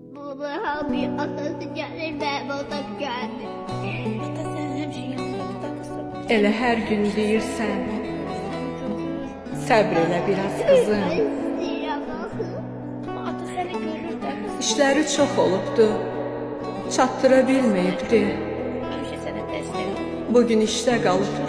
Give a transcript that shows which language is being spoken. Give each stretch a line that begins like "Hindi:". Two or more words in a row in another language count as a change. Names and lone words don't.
Turkish: Baba abi atası gelir benim atam geldi. Ata sen hemşe yanımda kızım.
Azerbaijani: Elə hər gün deyirsən, səbr elə biraz qızım. İstəyirəm axı. Ata səni görür də kızım. İşləri çox olubdu, çatdıra bilməyibdi. Həmişə sənə dəstək olur. Bugün işdə qalıbdı.